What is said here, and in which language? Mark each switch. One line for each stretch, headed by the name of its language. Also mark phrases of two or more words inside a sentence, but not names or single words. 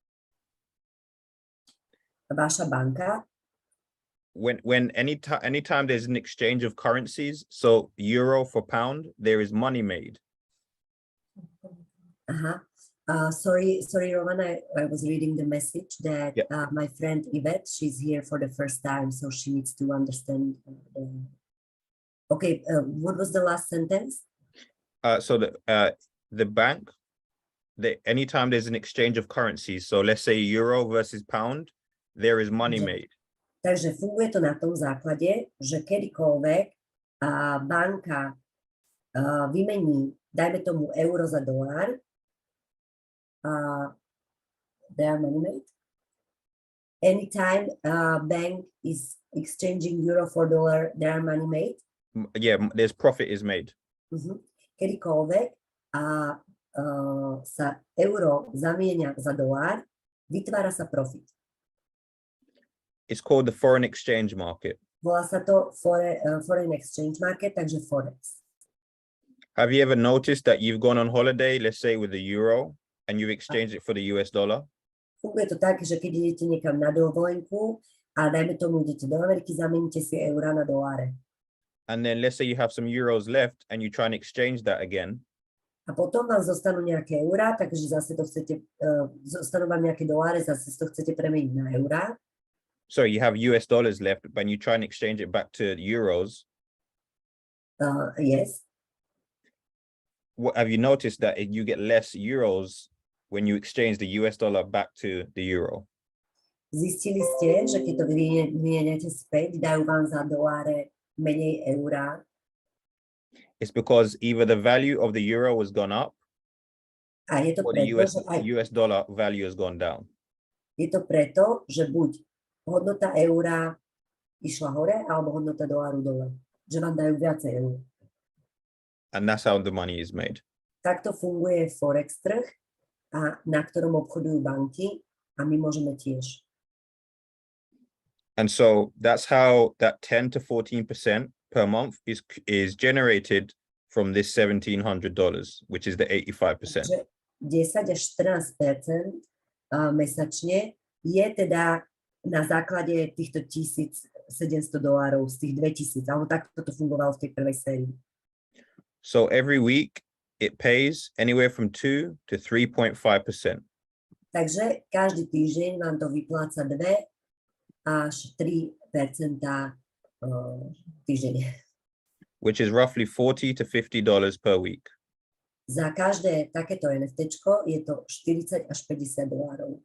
Slovak: Vaša banka,
English: when anytime there's an exchange of currencies, so euro for pound, there is money made. sorry, Roman, I was reading the message that Yep. My friend Yvette, she's here for the first time, so she needs to understand. Okay, what was the last sentence? So the bank, anytime there's an exchange of currencies, so let's say euro versus pound, there is money made.
Slovak: Takže funguje to na tom základe, že kedykoľvek banka vymení, dajme tomu euro za dolár,
English: they are money made. Anytime bank is exchanging euro for dollar, they are money made. Yeah, there's profit is made.
Slovak: Kedykoľvek sa euro zamienia za dolár, vytvára sa profit.
English: It's called the foreign exchange market.
Slovak: Volá sa to
English: foreign exchange market,
Slovak: takže forex.
English: Have you ever noticed that you've gone on holiday, let's say with the euro, and you've exchanged it for the US dollar?
Slovak: Funguje to tak, že keď idete niekam na dovolenku a dajme tomu idete do Ameriky, zamieníte si eurá na doláre.
English: And then let's say you have some euros left and you try and exchange that again.
Slovak: A potom vám zostanú nejaké eurá, takže zase to chcete, zostanú vám nejaké doláre, zase to chcete premeniť na eurá.
English: So you have US dollars left, but you try and exchange it back to euros. Yes. What have you noticed that you get less euros when you exchange the US dollar back to the euro?
Slovak: Zistili ste, že keď to vymieniate späť, dajú vám za doláre menej eurá?
English: It's because either the value of the euro has gone up
Slovak: A je to
English: or the
Slovak: preto,
English: US dollar value has gone down.
Slovak: Je to preto, že buď hodnota eura išla hore, alebo hodnota doláru dole. Že vám dajú viacej eur.
English: And that's how the money is made.
Slovak: Takto funguje forex trh, a na ktorom obchodujú banky, a my môžeme tiež.
English: And so that's how that 10 to 14% per month is generated from this $1,700, which is the 85%.
Slovak: Takže 10 až 14% mesačne je teda na základe týchto $1,700 z tých 2,000, alebo takto to fungovalo v tej prvej sérii.
English: So every week it pays anywhere from 2 to 3.5%.
Slovak: Takže každý týždeň vám to vypláca 2 až 3% týždenne.
English: Which is roughly $40 to $50 per week.
Slovak: Za každé takéto NFTčko je to $40 až $50.